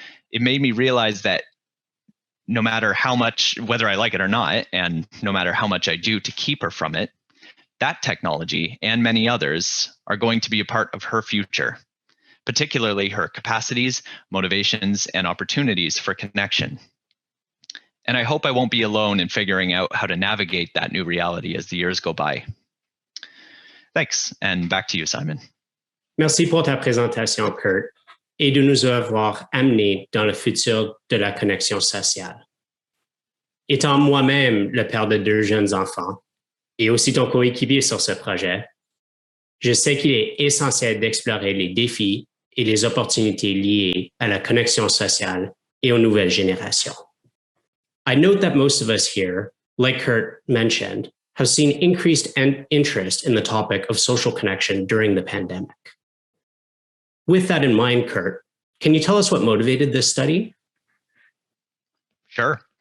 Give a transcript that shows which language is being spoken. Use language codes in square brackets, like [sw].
[en] It made me realize that no matter how much, whether I like it or not, and no matter how much I do to keep her from it, that technology and many others are going to be a part of her future, particularly her capacities, motivations, and opportunities for connection. And I hope I won't be alone in figuring out how to navigate that new reality as the years go by. Thanks, and back to you, Simon. [fr] Merci pour ta présentation, Kurt, et de nous avoir amenés dans le futur de la connexion sociale. Étant moi-même le père de 2 jeunes enfants et aussi ton coéquipier sur ce projet, je sais qu'il est essentiel d'explorer les défis et les opportunités liées à la connexion sociale et aux nouvelles générations. [en] I note that most of us here, like Kurt mentioned, have seen increased interest in the topic of social connection during the pandemic. With that in mind, Kurt, can you tell us what motivated this study? Sure.